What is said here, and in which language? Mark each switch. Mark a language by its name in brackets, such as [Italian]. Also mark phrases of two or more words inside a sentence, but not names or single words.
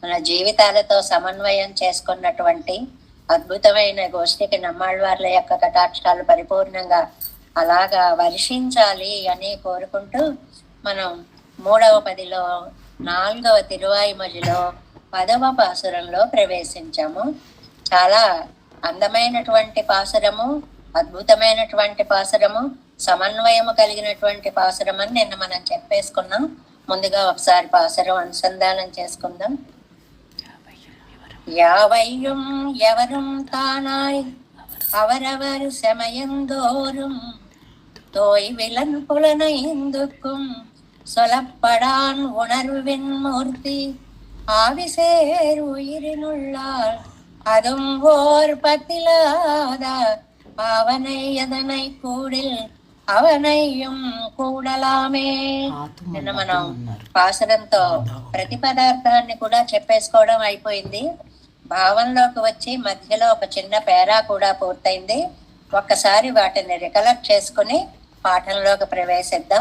[Telugu] మన జీవితాలతో సమన్వయం చేసుకున్నటువంటి అద్భుతమైన గోష్ఠికి నమ్మాళ్ళవార్ల యొక్క కటాక్షాలు పరిపూర్ణంగా అలాగా వర్షించాలి అని కోరుకుంటూ మనం 3వ పదిలో 4వ తిరువాయిమొழிలో 10వ పాసురంలో ప్రవేశించాము. చాలా అందమైనటువంటి పాసురము, అద్భుతమైనటువంటి పాసురము, సమన్వయము కలిగినటువంటి పాసురం అని నిన్న మనం చెప్పేసుకున్నాం. ముందుగా ఒకసారి పాసురం అనుసంధానం చేసుకుందాం. [Tamil] யாவையும் எவரும் தானாய் அவரவர் செமயந்தோறும் தோய்விலன் புலனைந்துக்கும் சொலப்படான் உணர்வின் மூர்த்தி ஆவிசேர் உயிரினுள்ளார் அதும் ஓர் பத்திலாத அவனை எதனை கூடில் அவனையும் கூடலாமே. [Telugu] నిన్న మనం పాసురంతో ప్రతి పదార్థాన్ని కూడా చెప్పేసుకోవడం అయిపోయింది. భావంలోకి వచ్చి మధ్యలో ఒక చిన్న పేరా కూడా పూర్తయింది. ఒక్కసారి వాటిని రికలెక్ట్ చేసుకుని పాఠంలోకి ప్రవేశిద్దాం.